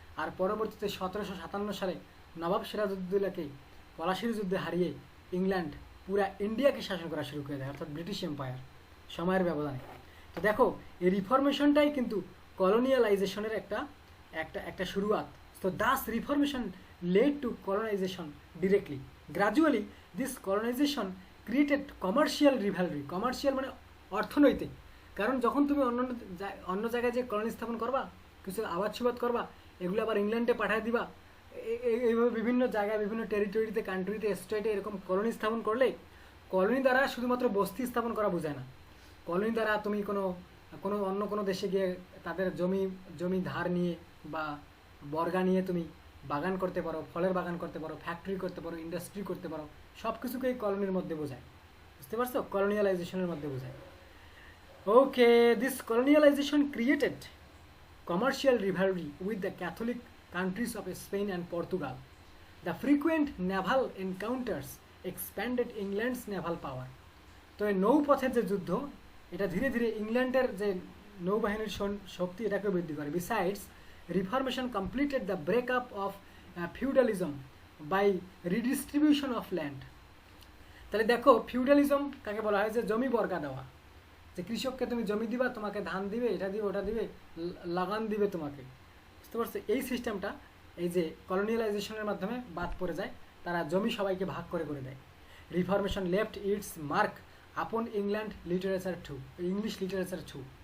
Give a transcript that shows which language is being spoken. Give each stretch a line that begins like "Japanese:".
Bangla: আর পরবর্তীতে 1757 সালে নবাব সিরাজউদ্দৌলাকে পলাশির যুদ্ধে হারিয়ে ইংল্যান্ড পুরা ইন্ডিয়াকে শাসন করা শুরু করে দেয়, অর্থাৎ ব্রিটিশ এম্পায়ার, সময়ের ব্যবধানে। তো দেখো, এই রিফরমেশনটাই কিন্তু কলোনিয়ালাইজেশনের একটা শুরুয়াত।
English: So thus reformation led to colonization directly. Gradually, this colonization created commercial rivalry.
Bangla: Commercial মানে অর্থনৈতিক। কারণ যখন তুমি অন্য জায়গায় যে কলোনি স্থাপন করবা, কিছু আবাদ সুবাদ করবা, এগুলো আবার ইংল্যান্ডে পাঠিয়ে দিবা, এইভাবে বিভিন্ন জায়গায়, বিভিন্ন টেরিটরিতে, কান্ট্রিতে, স্টেটে এরকম কলোনি স্থাপন করলে, কলোনি দ্বারা শুধুমাত্র বস্তি স্থাপন করা বোঝায় না। কলোনি দ্বারা তুমি অন্য কোনো দেশে গিয়ে তাদের জমি ধার নিয়ে বা বর্গা নিয়ে তুমি বাগান করতে পারো, ফলের বাগান করতে পারো, ফ্যাক্টরি করতে পারো, ইন্ডাস্ট্রি করতে পারো, সব কিছুকেই কলোনির মধ্যে বোঝায়। বুঝতে পারছো? কলোনিয়ালাইজেশনের মধ্যে বোঝায়।
English: Okay, this colonialization created commercial rivalry with the Catholic countries of Spain and Portugal. The frequent naval encounters expanded England's naval power.
Bangla: তো এই নৌপথের যে যুদ্ধ, এটা ধীরে ধীরে ইংল্যান্ডের যে নৌবাহিনীর শক্তি এটাকে বৃদ্ধি করে।
English: Besides, Reformation completed the breakup of feudalism by redistribution of land.
Bangla: তাহলে দেখো, ফিউডালিজম কাকে বলা হয়? যে জমি বর্গা দেওয়া, যে কৃষককে তুমি জমি দিবা, তোমাকে ধান দিবে, এটা দিবে, ওটা দিবে, লাগান দিবে তোমাকে। বুঝতে পারছো? এই সিস্টেমটা এই যে কলোনিয়ালাইজেশনের মাধ্যমে বাদ পড়ে যায়, তারা জমি সবাইকে ভাগ করে দেয়।
English: Reformation left its mark upon England literature too, English literature too.